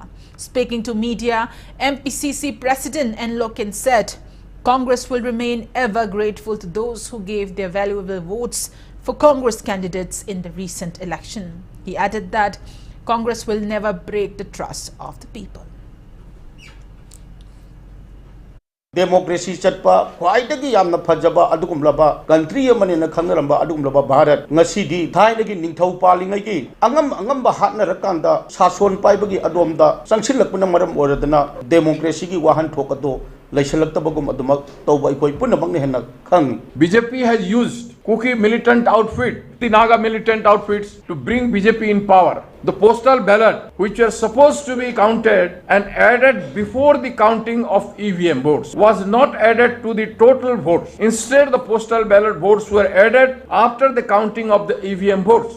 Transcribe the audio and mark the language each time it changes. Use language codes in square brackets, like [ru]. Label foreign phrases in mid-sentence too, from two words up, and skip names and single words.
[en] Speaking to media, MPCC President Enlokin said Congress will remain ever grateful to those who gave their valuable votes for Congress candidates in the recent election. He added that Congress will never break the trust of the people. [mni] Democracy chatpa khwaidagi yamna phajaba adugumlaba country amanina khangramba adugumlaba Bharat ngasidi thainagi ningthau palingai gi angamba hatna rakanda sason paibagi adomda sangsilakpuna maram oradana democracy gi wahan thokado laisalaktabagum adumak tawba ikoi punamakne henna khang. [en] BJP has used Kuki militant outfit, the Naga militant outfits to bring BJP in power. The postal ballot, which were supposed to be counted and added before the counting of EVM votes, was not added to the total votes. Instead, the postal ballot votes were added after the counting of the EVM votes.